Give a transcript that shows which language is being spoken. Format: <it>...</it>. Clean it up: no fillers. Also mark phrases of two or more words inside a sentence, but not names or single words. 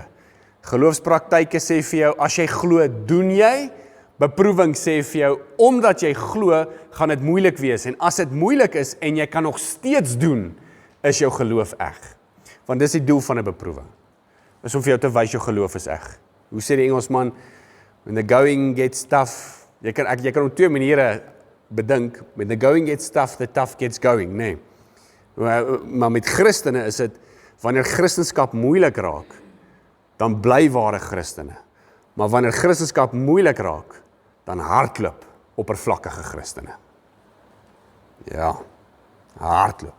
<af>Geloofspraktyke sê vir jou, as jy glo, doen jy. Beproewing sê vir jou, omdat jy glo, gaan dit moeilik wees. En as dit moeilik is, en jy kan nog steeds doen, is jou geloof eg. Want dis die doel van 'n beproewing. Is om vir jou te wys jou geloof is eg. Hoe sê die Engelsman,</af> <en>when the going gets tough,</en> <af>jy kan op 2 maniere bedink,</af> <en>when the going gets tough, the tough gets going,</en> <af>nee. Maar met Christene is dit, wanneer Christenskap moeilik raak, dan bly ware Christene. Maar wanneer Christenskap moeilik raak, dan hardloop oppervlakkige Christene. Ja, hardloop.</af>